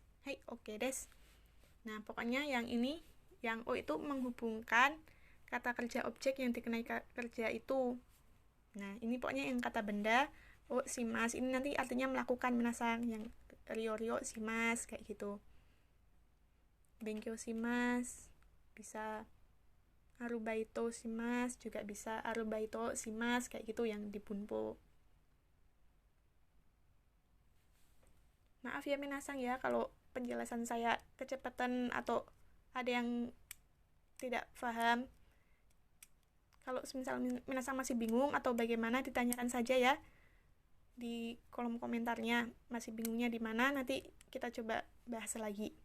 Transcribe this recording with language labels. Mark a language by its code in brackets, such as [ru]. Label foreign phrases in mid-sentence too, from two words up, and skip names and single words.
[ja] はい、オッケーです. [id] Nah, pokoknya yang ini, yang o itu menghubungkan kata kerja objek yang dikenai kerja itu. Nah, ini pokoknya yang kata benda shimasu ini nanti artinya melakukan minasang, yang [ja] 料理します [id] kayak gitu. [ja] 勉強します [id] bisa, [ja] アルバイトします [id] juga bisa, [ja] アルバイトします [id] kayak gitu yang di bunpo. Maaf ya minasang ya kalau penjelasan saya kecepatan atau ada yang tidak paham. Kalau misal minasang masih bingung atau bagaimana, ditanyakan saja ya di kolom komentarnya. Masih bingungnya di mana, nanti kita coba bahas lagi.